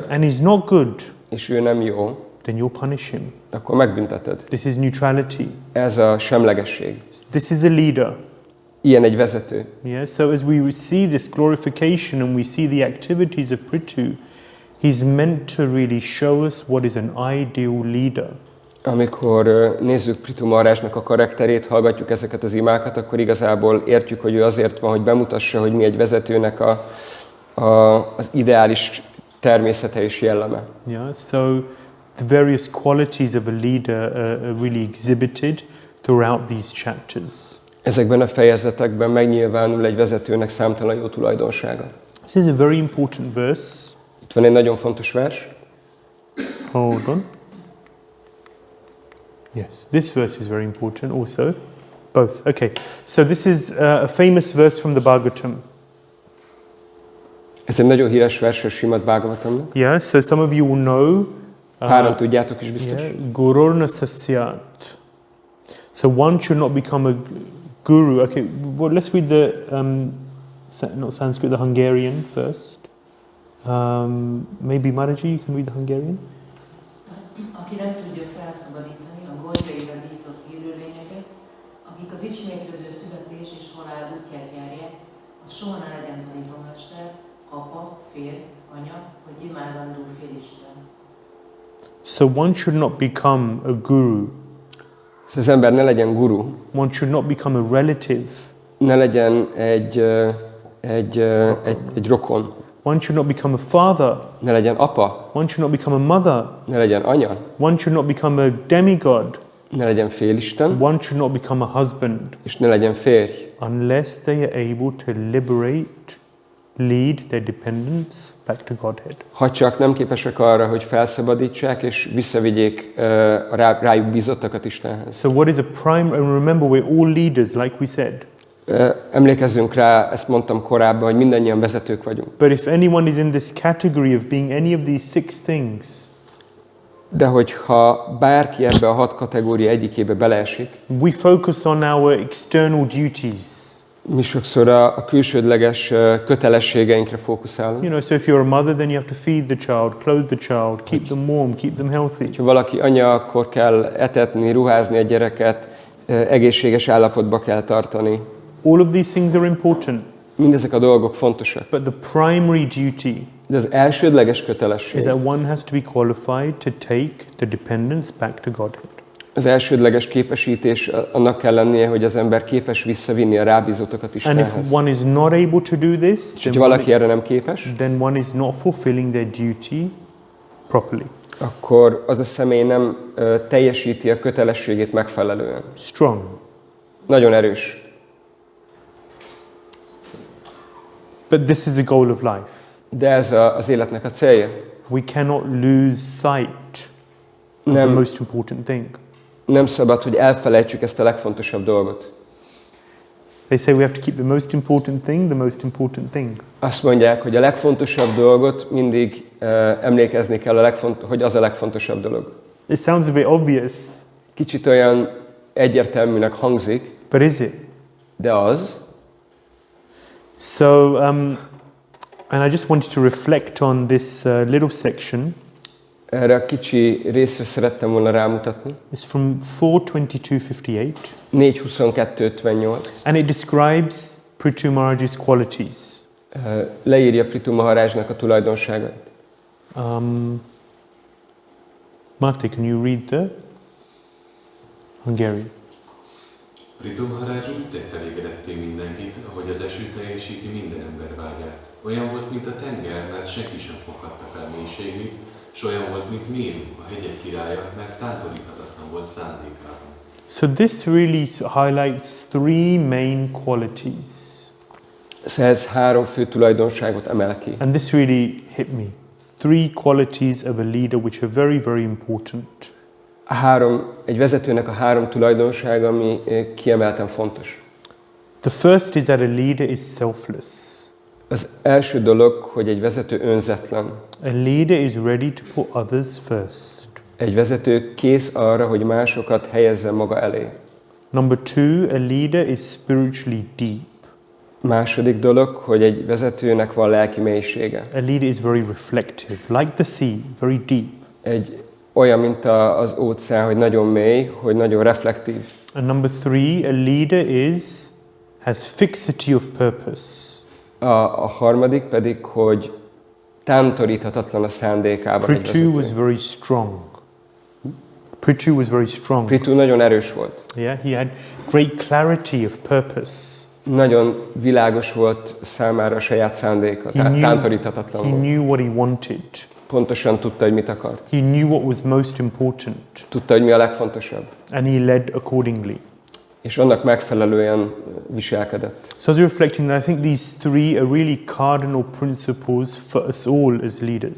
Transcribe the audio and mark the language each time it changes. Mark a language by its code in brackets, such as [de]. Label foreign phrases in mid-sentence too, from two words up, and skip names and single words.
[en] and he's not good, [hu] és ő nem jó, [en] then you'll punish him. [hu] akkor megbünteted. [en] This is neutrality. [hu] Ez a semlegesség. [en] This is a leader. [hu] Ilyen egy vezető. [en] Yeah, so as we see this glorification and we see the activities of Prithu, he's meant to really show us what is an ideal leader. [hu] Amikor nézzük Prithu Maharajnak a karakterét, hallgatjuk ezeket az imákat, akkor igazából értjük, hogy ő azért van, hogy bemutassa, hogy mi egy vezetőnek az ideális természete és jelleme. [en] Yeah, so the various qualities of a leader are really exhibited throughout these chapters. [hu] Ezekben a fejezetekben megnyilvánul egy vezetőnek számtalan jó tulajdonsága. [en] This is a very important verse. [hu] Itt van egy nagyon fontos vers. [en] Hold on. Yes, this verse is very important also. Both. Okay. So this is a famous verse from the Bhagavatam. [hu] Ez egy nagyon híres vers a Śrīmad-Bhāgavatamnak. [en] Yeah, so some of you will know. [hu] Páran tudjátok is biztos. [sa] Yeah, Gururna Sasyat. [en] So one should not become a guru. Okay, well, let's read the, not Sanskrit, the Hungarian first. Maybe Maraji, you can read the Hungarian? [hu] aki nem tudja felszabadítani a gondjaira bízott élőlényeket, akik az ismétlődő születés és halál útját járják, az soha ne legyen tanítómester, apa, férj, anya, vagy imádandó félisten. [en] So one should not become a guru. [hu] Az ember ne legyen guru, [en] One should not become a relative. [hu] ne legyen egy rokon, [en] One should not become a father. [hu] ne legyen apa, [en] One should not become a mother. [hu] ne legyen anya, [en] One should not become a demigod. [hu] ne legyen félisten, [en] One should not become a husband [hu] és ne legyen férj. [en] unless they are able to lead their dependents back to Godhead. [hu] Ha csak nem képesek arra, hogy felszabadítsák és visszavigyék a rájuk bízottakat Istenhez. [en] So what is a prime, and remember we're all leaders like we said. [hu] Emlékezzünk rá, ezt mondtam korábban, hogy mindannyian vezetők vagyunk. [en] But if anyone is in this category of being any of these 6 things, [hu] De hogyha bárki ebbe a 6 kategória egyikébe beleesik, [en] we focus on our external duties. [hu] mi sokszor a külsődleges kötelességeinkre fókuszálunk. [en] You know, so if you're a mother, then you have to feed the child, clothe the child, keep them warm, keep them healthy. [hu] Ha valaki anya, akkor kell etetni, ruházni a gyereket, egészséges állapotba kell tartani. [en] All of these things are important, [hu] Mindezek a dolgok fontosak. [en] but the primary duty [hu] De az elsődleges [en] is [hu] kötelesség, [en] that one has to be qualified to take the dependents back to Godhead. [hu] az elsődleges képesítés annak kell lennie, hogy az ember képes visszavinni a rábízottakat [en] And [hu] Istenhez. [en] if one is not able to do this, [hu] És ha valaki erre nem képes, [en] then one is not fulfilling their duty properly. [hu] akkor az a személy nem teljesíti a kötelességét megfelelően. [en] Strong. [hu] Nagyon erős. [en] But this is the goal of life. [hu] De ez az életnek a célja. [en] We cannot lose sight of the [hu] Nem, [en] most important thing. [hu] nem szabad, hogy elfelejtsük ezt a legfontosabb dolgot. [en] They say we have to keep the most important thing. [hu] Azt mondják, hogy a legfontosabb dolgot mindig emlékezni kell, hogy az a legfontosabb dolog. [en] It sounds a bit obvious, [hu] Kicsit olyan egyértelműnek hangzik, [en] but is it? [hu] de az. [en] So, and I just wanted to reflect on this little section. [hu] Erre a kicsi részre szerettem volna rámutatni. [en] It's from 4:22:58, [hu] 4.22.58. [en] and it describes Prithu Maharaj's qualities. [hu] Leírja Prithu Maharajnak a tulajdonságait. [en] Mate, can you read the Hungarian? [hu] Prithu Maharaj úgy tett elégedetté mindenkit, ahogy az eső teljesíti minden ember vágyát. Olyan volt, mint a tenger, mert senki sem foghatta fel mélységét, és olyan volt, mint Méru, a hegyek királya, mert tántoríthatatlan volt szándékában. [en] So this really highlights 3 main qualities. [hu] Ez 3 fő tulajdonságot emel ki. [en] And this really hit me. 3 qualities of a leader which are very, very important. [hu] Egy vezetőnek a 3 tulajdonsága, ami kiemelten fontos. [en] The first is that a leader is selfless. [hu] Az első dolog, hogy egy vezető önzetlen. [en] A leader is ready to put others first. [hu] Egy vezető kész arra, hogy másokat helyezze maga elé. [en] Number 2, a leader is spiritually deep. [hu] Második dolog, hogy egy vezetőnek van lelki mélysége. [en] A leader is very reflective, like the sea, very deep. [hu] Olyan, mint az óceán, hogy nagyon mély, hogy nagyon reflektív. [en] And number 3, a leader has fixity of purpose. [hu] A harmadik pedig, hogy tántoríthatatlan a szándékában egy [en] Prithu was [hu] vezető. [en] very strong. Prithu was very strong. [hu] Prithu nagyon erős volt. [en] Yeah, he had great clarity of purpose. [hu] Nagyon világos volt számára a saját szándéka, tántoríthatatlan [en] He [hu] volt. [en] knew what he wanted. [hu] Pontosan tudta, hogy mit akart. [en] He knew what was most important. [hu] Tudta, hogy mi a legfontosabb. [en] And he led accordingly. [hu] És annak megfelelően viselkedett. [en] So I was reflecting that I think these 3 are really cardinal principles for us all as leaders.